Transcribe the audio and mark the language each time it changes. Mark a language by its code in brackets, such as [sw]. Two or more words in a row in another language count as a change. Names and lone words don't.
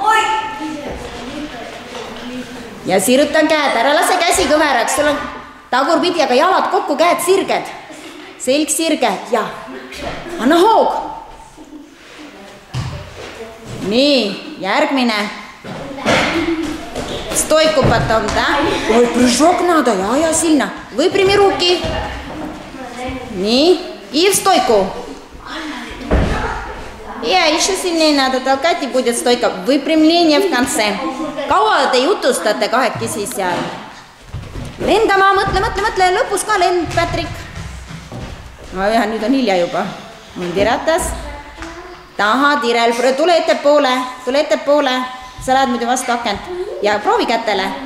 [et] Ja sirutan käed. Ära lase käsi kõveraks. Sul on tagurpidi, aga jalad kokku, käed sirged. Selg sirge. Ja, anna hoog. Nii, järgmine. [ru] Стойку потом, да? Ой, прыжок надо, я сильно. Выпрями руки. Nii, и в стойку. Ja, еще сильнее надо толкать, и будет стойка. Выпрямление в конце. [et] Kaua te jutustate kahekesi seal? Lendama, mõtle. Lõpus ka lend, Patrick. No ja, nüüd on hilja juba. Hundiratas. Taha, Tirel, tule ettepoole, sa lähed muidu vastu akent ja proovi kätele.